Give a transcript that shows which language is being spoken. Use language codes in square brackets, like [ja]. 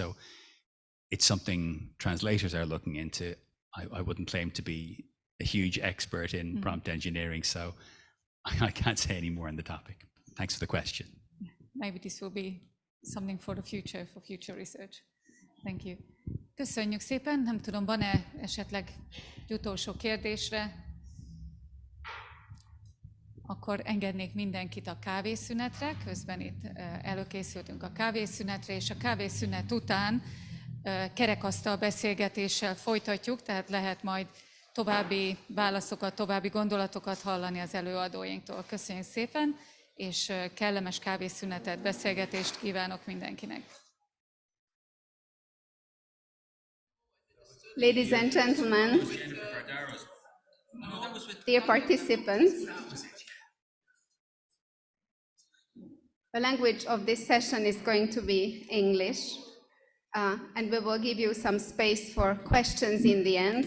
[en] So it's something translators are looking into. I wouldn't claim to be a huge expert in prompt engineering, so I can't say any more on the topic. Thanks for the question. Maybe this will be something for the future, for future research. Thank you. [hu] Köszönjük szépen. Nem tudom, van-e esetleg egy utolsó kérdésre? Akkor engednék mindenkit a kávészünetre. Közben itt előkészültünk a kávészünetre, és a kávészünet után kerekasztal-beszélgetéssel folytatjuk, tehát lehet majd további válaszokat, további gondolatokat hallani az előadóinktól. Köszönjük szépen, és kellemes kávészünetet, beszélgetést kívánok mindenkinek. [en] Ladies and gentlemen, dear participants, the language of this session is going to be English. And we will give you some space for questions in the end.